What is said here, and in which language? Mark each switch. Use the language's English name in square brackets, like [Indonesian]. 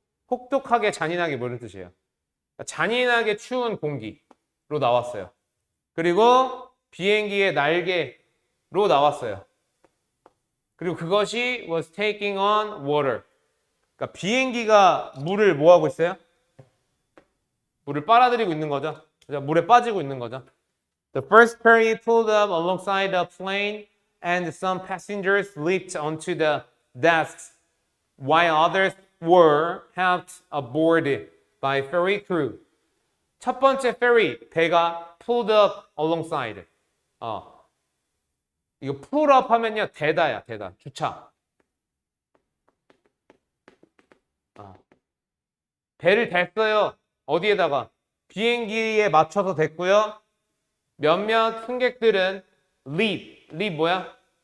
[Korean] 혹독하게 잔인하게 뭐는 뜻이에요? 잔인하게 추운 공기로 나왔어요. 그리고 비행기의 날개로 나왔어요. 그리고 그것이 [English] was taking on water. [Korean] 그러니까 비행기가 물을 뭐 하고 있어요? 물을 빨아들이고 있는 거죠. 물에 빠지고 있는 거죠. [English] The first ferry pulled up alongside the plane and some passengers leaped onto the desks while others were helped aboard by ferry crew. [Korean] 첫 번째 [English] ferry, [Korean] 배가 [English] pulled up alongside. [Korean] 이거 pull up 하면요, 대다야, 대다. 주차. 배를 댔어요. 어디에다가? 비행기에 맞춰서 댔고요. 몇몇 승객들은 leap 뭐야?